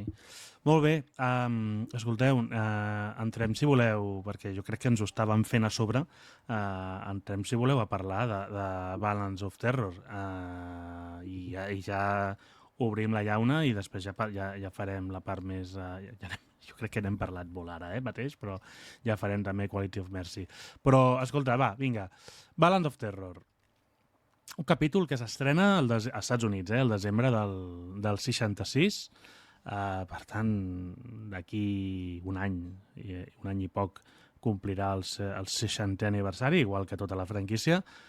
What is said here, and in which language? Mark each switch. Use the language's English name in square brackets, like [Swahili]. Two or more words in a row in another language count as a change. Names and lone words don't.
[Catalan] Molt bé, escolteu, entrem, si voleu, perquè jo crec que ens ho estàvem fent a sobre, entrem, si voleu, a parlar de Balance of Terror, i ja obrim la llauna i després ja farem la part més... jo crec que n'hem parlat molt ara mateix, però ja farem també Quality of Mercy. Però, escolta, va, vinga. Balance of Terror. Un capítol que s'estrena als Estats Units, el desembre del 66. Per tant, d'aquí un any i poc, complirà el 60è aniversari, igual que tota la franquícia.